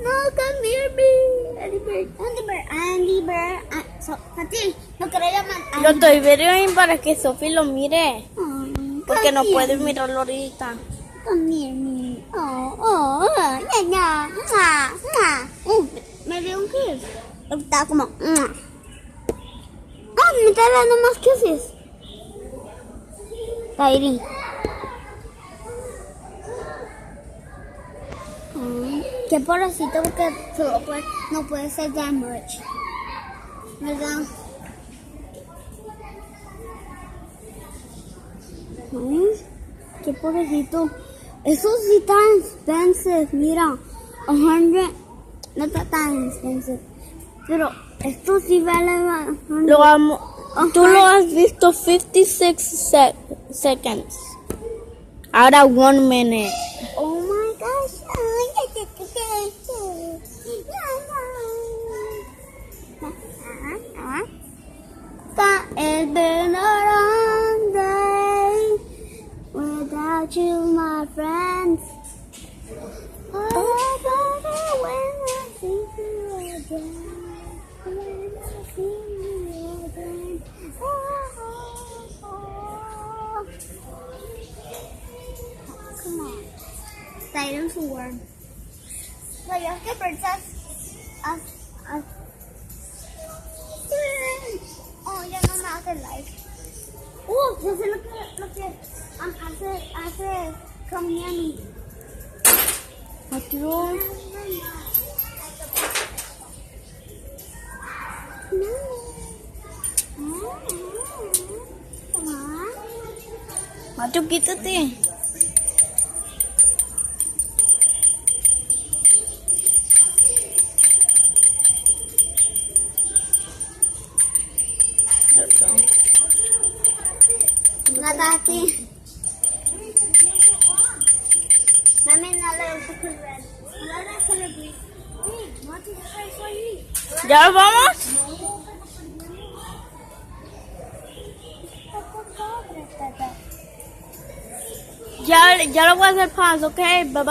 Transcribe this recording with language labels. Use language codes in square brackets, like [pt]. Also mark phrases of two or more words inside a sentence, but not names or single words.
[en] come near me. Andy Bird. Andy Bird. Andy Bird. [es] Katy, no quiero llamar. Lo estoy viendo para que Sophie lo mire. Porque no puede mirarlo. mirarlo ahorita. [en] Come near me. [es] Ya. Me dio un kiss. Está como. Me está dando más kisses. Kairi. Qué pobrecito porque no puede ser [en] that much. [es] ¿Verdad? Qué pobrecito. Eso sí está expensive. Mira, 100. No está tan expensive. Pero esto sí vale 100. Tú lo has visto 56 seconds. Ahora 1 minute. [en] Oh my gosh. It's been a long day without you, my friends. Oh, baby, when I see you again, when I see you again. Come on. Dinosaur. Like a princess. [es] Oh, ya no me hace like. Ya sé lo que hace [en] come near me. [es] Otro. [en] Come on. [es] Macho, quítate. Natati. Mami, [en] not let us put red. Let us color green. [es] ¿Ya vamos? Ya lo voy a hacer pause, [en] ok, bye bye.